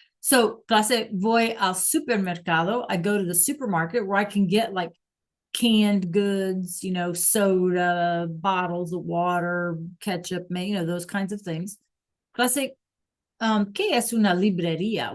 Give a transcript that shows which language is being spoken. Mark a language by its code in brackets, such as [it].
[es] So, clase, voy al supermercado. [en] I go to the supermarket where I can get like canned goods, soda, bottles of water, ketchup, those kinds of things. [es] Clase, ¿qué es una librería?